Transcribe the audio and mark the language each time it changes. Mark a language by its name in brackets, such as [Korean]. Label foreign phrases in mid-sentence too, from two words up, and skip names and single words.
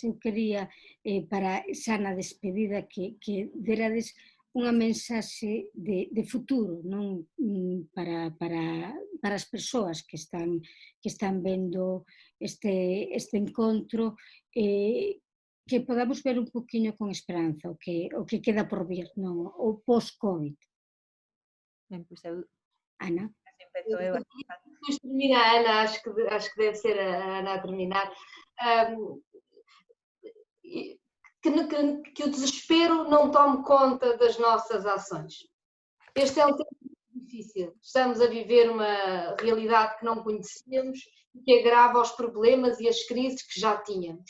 [Galician] Eu quería, para xa na despedida, que derades unha mensaxe de futuro, non, para as persoas que están vendo este encontro, que podamos ver un poquinho con esperanza o que queda por vir, non, o post-COVID. Ben, pois eu Ana. empezo eu. [Portuguese] Depois termina a Ana, acho que deve ser a Ana a terminar. Que o desespero não tome conta das nossas ações. Este é um tempo difícil. Estamos a viver uma realidade que não conhecíamos e que agrava os problemas e as crises que já tínhamos.